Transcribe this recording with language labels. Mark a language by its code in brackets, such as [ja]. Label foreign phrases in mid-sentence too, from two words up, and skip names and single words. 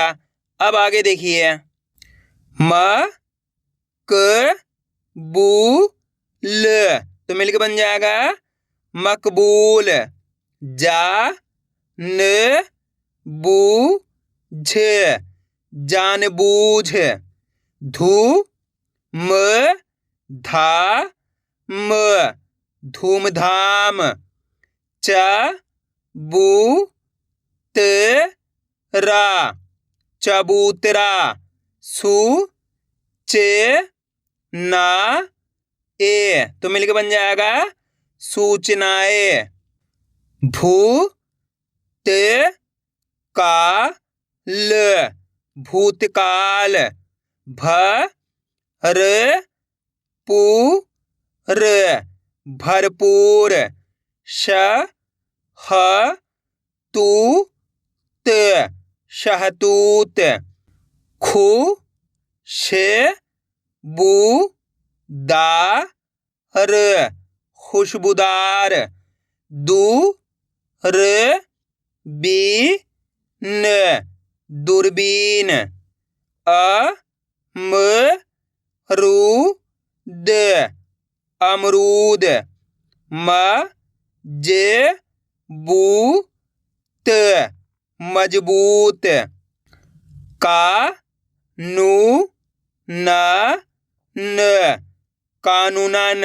[hi] अब आगे देखिए, म क बू ल तो मिलकर बन जाएगा मकबूल। जा न बू झ जानबूझ। धू म धा म धूमधाम। च बू त रा चबूतरा। सु चे ना ए तो मिलकर बन जाएगा सूचनाएं। भू त का ल भूतकाल। भ र पू र भरपूर। श ह तू त शहतूत। खु श बू दा र खुशबूदार। दू र बी न दूरबीन। अ म रू द अमरूद। म ज बू त मजबूत। का नू न न कानूनन।